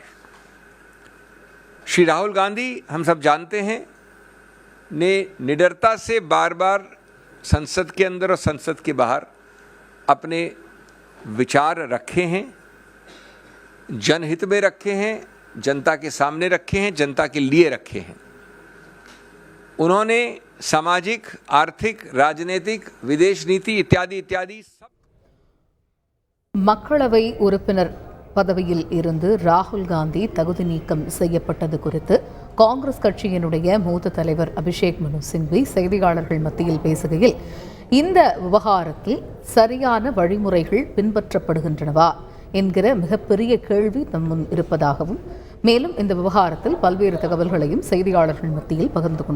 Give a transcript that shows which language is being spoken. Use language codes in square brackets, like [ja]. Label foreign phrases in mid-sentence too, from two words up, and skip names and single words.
[hi] श्री राहुल गांधी, हम सब जानते हैं, ने निडरता से बार बार संसद के अंदर और संसद के बाहर अपने विचार रखे हैं, जनहित में रखे हैं, जनता के सामने रखे हैं, जनता के लिए रखे हैं. उन्होंने सामाजिक, आर्थिक, राजनीतिक, विदेश नीति इत्यादि इत्यादि सब. [ta] மக்களவை உறுப்பினர் பதவியில் இருந்து ராகுல் காந்தி தகுதி நீக்கம் செய்யப்பட்டது குறித்து காங்கிரஸ் கட்சியினுடைய மூத்த தலைவர் அபிஷேக் மனு சிங்வி செய்தியாளர்கள் மத்தியில் பேசுகையில், இந்த விவகாரத்தில் சரியான வழிமுறைகள் பின்பற்றப்படுகின்றனவா என்கிற மிகப்பெரிய கேள்வி தம் முன் இருப்பதாகவும், மேலும் இந்த விவகாரத்தில் பல்வேறு தகவல்களையும் செய்தியாளர்கள் மத்தியில் பகிர்ந்து கொண்டார்.